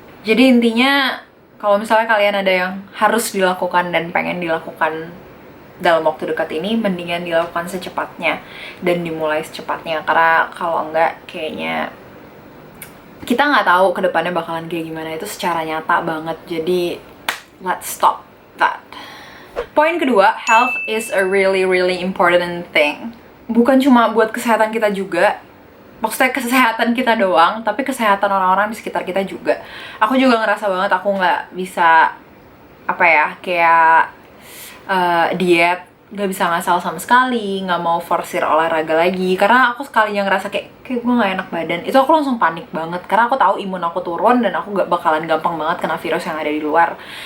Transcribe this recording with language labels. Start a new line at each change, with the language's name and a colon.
Indonesian: Jadi intinya, kalau misalnya kalian ada yang harus dilakukan dan pengen dilakukan dalam waktu dekat ini, mendingan dilakukan secepatnya dan dimulai secepatnya. Karena kalau enggak, kayaknya kita nggak tahu ke depannya bakalan kayak gimana. Itu secara nyata banget. Jadi
English: let's stop that.
Indonesian: Poin kedua,
English: health is a really important thing.
Indonesian: Bukan cuma buat kesehatan kita juga, maksudnya kesehatan kita doang, tapi kesehatan orang-orang di sekitar kita juga. Aku juga ngerasa banget aku nggak bisa apa ya, kayak diet, nggak bisa ngasal sama sekali, nggak mau forsir olahraga lagi, karena aku sekalinya ngerasa kayak gue nggak enak badan, itu aku langsung panik banget, karena aku tahu imun aku turun dan aku bakalan gampang banget kena virus yang ada di luar.